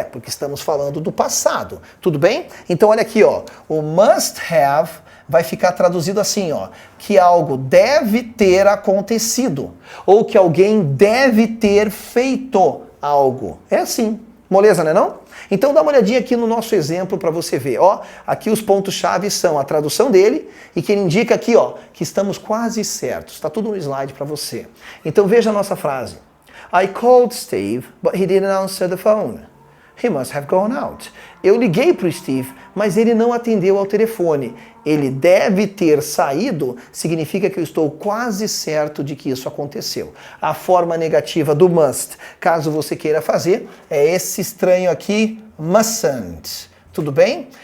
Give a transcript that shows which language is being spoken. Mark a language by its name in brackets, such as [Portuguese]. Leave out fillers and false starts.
[Portuguese] Porque estamos falando do passado. Tudo bem? Então olha aqui, o must have vai ficar traduzido assim, que algo deve ter acontecido, ou que alguém deve ter feito algo. É assim. Moleza, né não? Então dá uma olhadinha aqui no nosso exemplo para você ver. Aqui os pontos-chave são a tradução dele e que ele indica aqui, que estamos quase certos. Está tudo no slide para você. Então veja a nossa frase. [English] I called Steve, but he didn't answer the phone. He must have gone out. [Portuguese] Eu liguei para o Steve, mas ele não atendeu ao telefone. Ele deve ter saído, significa que eu estou quase certo de que isso aconteceu. A forma negativa do must, caso você queira fazer, é esse estranho aqui, mustn't. Tudo bem?